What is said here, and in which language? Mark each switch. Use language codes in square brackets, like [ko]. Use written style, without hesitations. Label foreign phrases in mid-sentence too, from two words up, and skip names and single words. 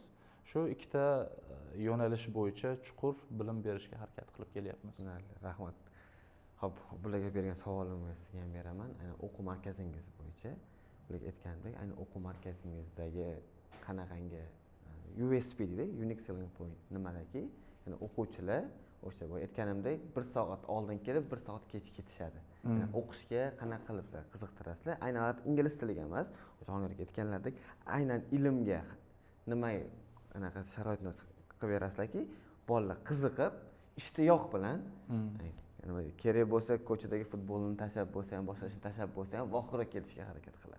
[uz] Shu ikkita yo'nalish bo'yicha chuqur bilim berishga harakat qilib kelyapmiz. Rahmat. Xo'p, bularga bergan savolimni sizga ham beraman. Aynan o'quv markazingiz bo'yicha, bularga aytgandek, aynan o'quv markazingizdagi qanaqangi USP deydi, [en] unique selling point [uz] nimadaki, ya'ni o'quvchilar o'sha boya aytganimdek 1 soat oldin kelib, 1 soat kech ketishadi. Ya'ni o'qishga qanaqa qilib qiziqtirasizlar? Aynan ingliz tiliga emas, hozirgi aytganlaridek, aynan ilmga nima anaqa sharoitni qilib berasizlarki, bolalar qiziqib, ishtiyoq bilan kerak bo'lsa ko'chadagi futbolni tashlab bo'lsa ham, boshqa ishni tashlab bo'lsa ham vohira ketishga harakat qiladi.